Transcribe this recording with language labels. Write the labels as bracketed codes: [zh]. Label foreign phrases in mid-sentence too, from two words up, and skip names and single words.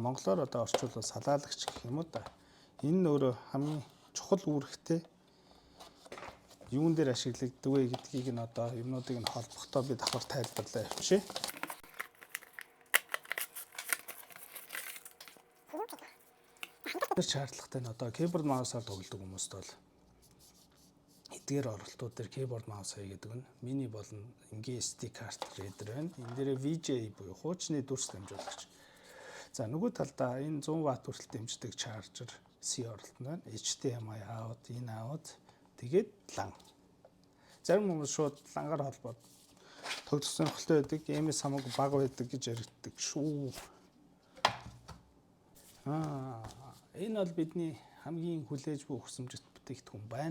[mn] Монголоор одоо орчуулбал салаалагч гэх юм уу да. Энэ нь өөрөө хамгийн чухал үүрэгтэй юун дээр ашиглагддаг вэ гэдгийг нь одоо юмнуудыг нь холбохдоо би давхар тайлбарлаа явчих. Тэр шаардлагатай нь одоо [en] keyboard mouse- [mn] аар тоглодог хүмүүст бол эдгээр оролтууд дээр [en] keyboard mouse [mn] хийгээд өгнө. Мини болон энгийн [en] SD card reader [mn] байна. Энэ дээр VGA буюу хуучны дүрс дамжуулагч. За нөгөө талдаа энэ 100 В хүртэл дэмждэг charger C оролт нь байна. [en] HDMI out, in out. [mn] Тэгээд лан. Зарим хүмүүс шууд лангаар холбоод тоглох сонирхолтой байдаг. MS хамаагүй бага байдаг гэж яригддаг шүү. Энэ бол бидний хамгийн хүлээж буй өгсөмжит бүтээгдэхүүн байна.